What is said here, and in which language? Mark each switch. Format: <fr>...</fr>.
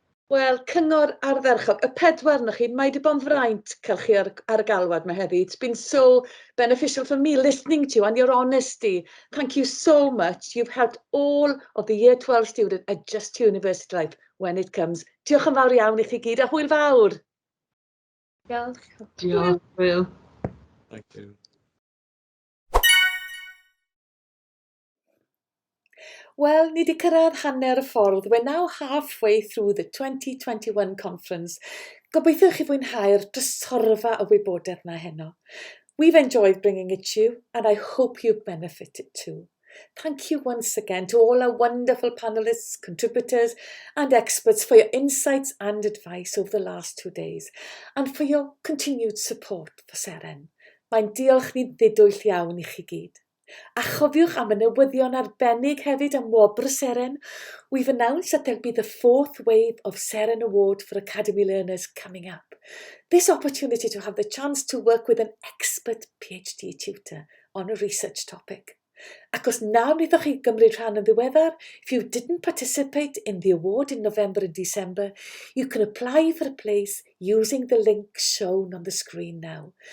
<cy>Wel, cyngor ardderchog, y 4 na chi, mae wedi bod yn fraint cael chi ar y galwad mae heddi.</cy> <en>It's been so beneficial for me listening to you and your honesty. Thank you so much. You've helped all of the Year 12 students adjust to university life when it comes.</en> <cy>Diolch yn fawr iawn i chi gyd, a hwyl fawr. Diolch. Diolch, Will.</cy> <en>Thank you.</en> <cy>Well, ni wedi cyrraedd hanner y ffordd.</cy> <en>We're now halfway through the 2021 conference.</en> <cy>Gobeithio chi fwynhau'r drysorfa y wybodaeth na heno.</cy> <en>We've enjoyed bringing it to you, and I hope you've benefited too. Thank you once again to all our wonderful panelists, contributors, and experts for your insights and advice over the last 2 days, and for your continued support for Seren.</en> <cy>Mae'n diolch ni ddidwyll iawn i chi gyd. A chofiwch am y newyddion arbennig hefyd am wobr Seren.</cy> <en>We've announced that there'll be the 4th wave of Seren Award for Academy learners coming up. This opportunity to have the chance to work with an expert PhD tutor on a research topic.</en> <cy>Ac os nawr wnaethoch chi gymryd rhan yn ddiweddar,</cy> <en>if you didn't participate in the award in November and December, you can apply for a place using the link shown on the screen now.</en>